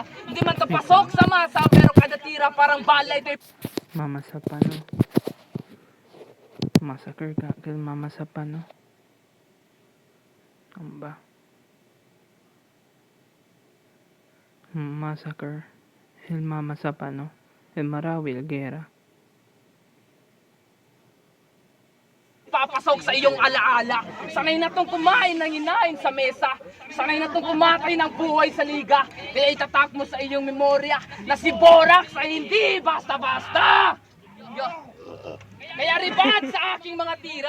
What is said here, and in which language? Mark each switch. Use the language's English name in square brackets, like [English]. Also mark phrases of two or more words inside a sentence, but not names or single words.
[Filipino] Hindi man tapasok sa masa, pero kada tira parang bala ito'y... Mama sa pano. Massacre ka kay mama sa pano. Ano ba? Massacre. [Chavacano] El mama sa pano. El Marawi, el Guerra. [Filipino] papasok sa iyong alaala. Sanay na tong kumain ng inain sa mesa. Sanay na tong kumatay ng buhay sa liga. Kaya itatak mo sa iyong memorya na si Borax ay hindi basta-basta. Kaya ribat sa aking mga tira.